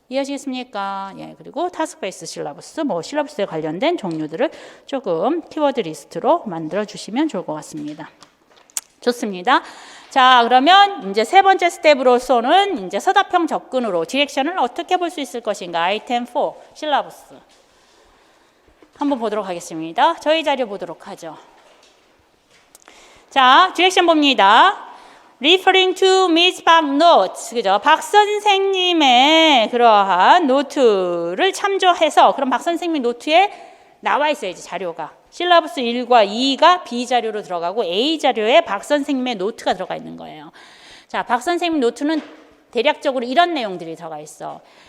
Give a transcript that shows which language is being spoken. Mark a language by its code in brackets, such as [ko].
[ko] 이해하시겠습니까? 예, 그리고 타스크 베이스 실러브스, 뭐 실러브스에 관련된 종류들을 조금 키워드 리스트로 만들어 주시면 좋을 것 같습니다. 좋습니다. 자, 그러면 이제 세 번째 스텝으로서는 이제 서답형 접근으로 디렉션을 어떻게 볼 수 있을 것인가. 아이템 4, 실러브스. 한번 보도록 하겠습니다. 저희 자료 보도록 하죠. 자, 디렉션 봅니다. [en] Referring to Miss Park notes. [ko] 그죠? 박 선생님의 그러한 노트를 참조해서, 그럼 박 선생님 노트에 나와 있어야지, 자료가. 실러브스 1과 2가 B 자료로 들어가고 A 자료에 박 선생님의 노트가 들어가 있는 거예요. 자, 박 선생님 노트는 대략적으로 이런 내용들이 들어가 있어.